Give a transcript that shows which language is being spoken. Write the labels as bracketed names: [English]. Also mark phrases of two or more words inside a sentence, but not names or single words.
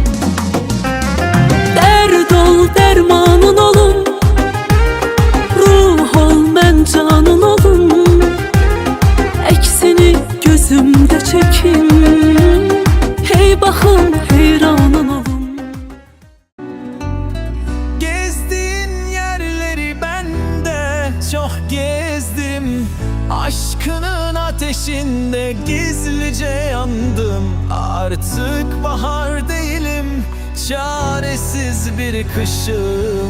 [Azerbaijani] Dərd ol, dərmanın olum, ruh ol, mən canın olum. Əksini gözümdə çəkim, hey baxın heyranın olum. [Turkish] Gezdiğin yerleri ben de çok gezdim. Aşkının ateşinde gizlice yandım. Artık bahar değilim, çaresiz bir kışım.